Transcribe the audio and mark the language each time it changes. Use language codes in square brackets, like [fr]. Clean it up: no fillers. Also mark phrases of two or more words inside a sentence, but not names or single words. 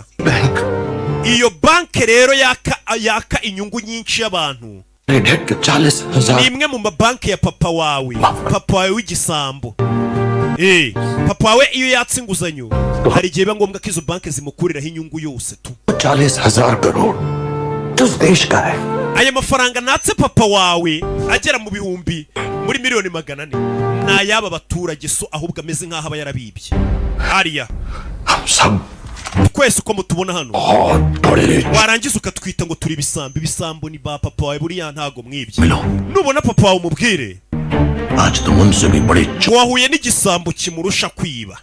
[rw] Iyo banki rero yaka inyungu nyinshi y'abantu. Ni imwe mu mabanki ya papa wawe, papa wawe w'igisambo. Papa wawe iyo yatse inguzanyo hari igihe biba ngombwa ko izo banki zimukuriraho inyungu yose tu. [hi] 40,000 crore किस देश का है? [rw] Aya mafaranga natse papa wawe agera mu bihumbi muri miliyoni 400 na yaba baturage, so ahubwo ameze nkaho aba yarabibye. Ariya twese uko mutubona hano warangiza ukatwita ngo turi ibisambo. Ibisambo ni ba papa wawe, buriya ntago mwibye. Nubona papa wawe umubwire wahuye n'igisambo kimurusha kwiba.